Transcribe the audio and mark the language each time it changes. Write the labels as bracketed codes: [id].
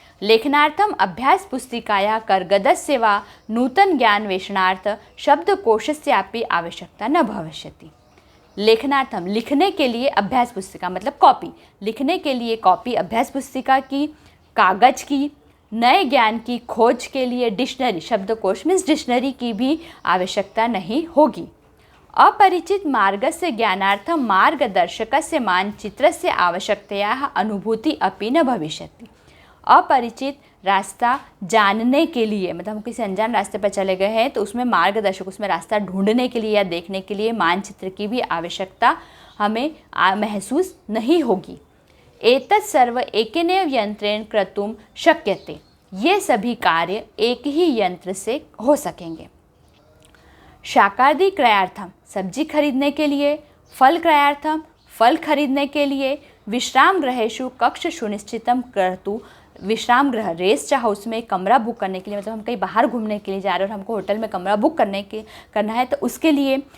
[sa] लेखनार्थम अभ्यास पुस्तिकाया कर्गदस्य वा नूतन ज्ञानवेषणार्थ शब्दकोशस्यापि आवश्यकता न भविष्यति। [hi] लेखनार्थम लिखने के लिए अभ्यास पुस्तिका मतलब कॉपी, लिखने के लिए कॉपी अभ्यास पुस्तिका की, कागज की, नए ज्ञान की खोज के लिए डिक्शनरी शब्दकोश मीन्स डिक्शनरी की भी आवश्यकता नहीं होगी। [sa] अपरिचित मार्गस्य ज्ञानार्थम मार्गदर्शकस्य मानचित्रस्य आवश्यकतायाः अनुभूति अपि न भविष्यति। [hi] अपरिचित रास्ता जानने के लिए मतलब हम किसी अनजान रास्ते पर चले गए हैं तो उसमें मार्गदर्शक, उसमें रास्ता ढूंढने के लिए या देखने के लिए मानचित्र की भी आवश्यकता हमें महसूस नहीं होगी। [sa] एतत् सर्व एकेनैव यंत्रेण कर्तुं शक्यते। [hi] ये सभी कार्य एक ही यंत्र से हो सकेंगे। [sa] शाकादि क्रयार्थम [hi] सब्जी खरीदने के लिए, [sa] फल क्रयार्थम [hi] फल खरीदने के लिए, [sa] विश्राम गृहेषु कक्ष सुनिश्चितम कर्तु। [hi] विश्राम गृह रेस्ट हाउस में कमरा बुक करने के लिए मतलब हम कहीं बाहर घूमने के लिए जा रहे हैं और हमको होटल में कमरा बुक करना है तो उसके लिए।